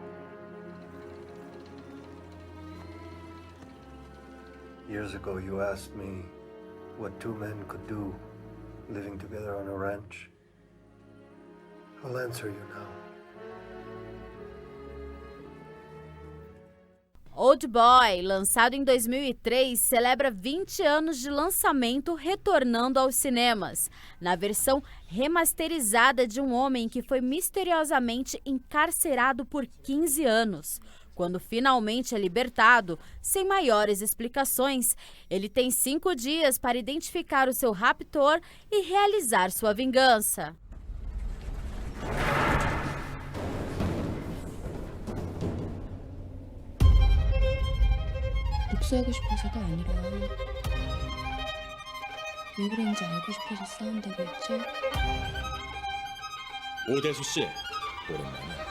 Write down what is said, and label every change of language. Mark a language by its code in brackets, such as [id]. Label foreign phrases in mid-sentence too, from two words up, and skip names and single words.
[en] Years ago, you asked me what two men could do living together on a ranch. I'll answer you now. [pt] Old Boy, lançado em 2003, celebra 20 anos de lançamento, retornando aos cinemas, na versão remasterizada de um homem que foi misteriosamente encarcerado por 15 anos. Quando finalmente é libertado, sem maiores explicações, ele tem 5 dias para identificar o seu raptor e realizar sua vingança. [ko] 복수하고 싶어서가 아니라 왜 그런지 알고 싶어서 싸운다고 했죠? 오대수 씨, 오랜만에.